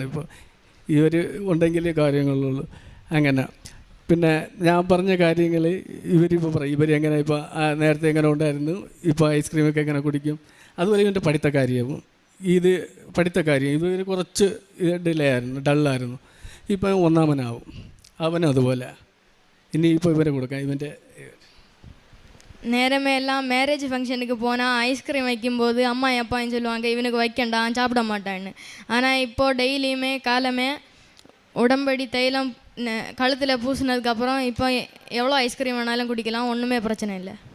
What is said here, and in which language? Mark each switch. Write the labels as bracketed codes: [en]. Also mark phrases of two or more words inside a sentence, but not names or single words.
[ml] ഇപ്പോൾ ഇവർ ഉണ്ടെങ്കിലേ കാര്യങ്ങളുള്ളൂ. അങ്ങനെ പിന്നെ ഞാൻ പറഞ്ഞ കാര്യങ്ങൾ ഇവരിപ്പോൾ പറയും, ഇവരെങ്ങനെ ഇപ്പോൾ നേരത്തെ എങ്ങനെ ഉണ്ടായിരുന്നു, ഇപ്പോൾ ഐസ്ക്രീമൊക്കെ എങ്ങനെ കുടിക്കും. അതുപോലെ ഇവൻ്റെ പഠിത്തക്കാരിയാവും. പഠിത്തക്കാരിയും ഇവർ കുറച്ച് ഡിലേ ആയിരുന്നു, ഡള്ളായിരുന്നു. ഇപ്പം 1ാമനാവും. അവനും അതുപോലെ. ഇനി ഇപ്പോൾ ഇവരെ കൊടുക്കാം. ഇവൻ്റെ [ta] நேரமே எல்லாம் [en] marriage function [ta] போனால் ஐஸ்கிரீம் வைக்கும்போது அம்மா அப்பான்னு சொல்லுவாங்க இவனுக்கு வைக்கண்டாம் சாப்பிட மாட்டான்னு. ஆனால் இப்போது டெய்லியுமே காலமே உடம்படி தைலம் கழுத்தில் பூசினதுக்கப்புறம் இப்போ எவ்வளோ ஐஸ்கிரீம் வேணாலும் குடிக்கலாம், ஒன்றுமே பிரச்சனை இல்லை.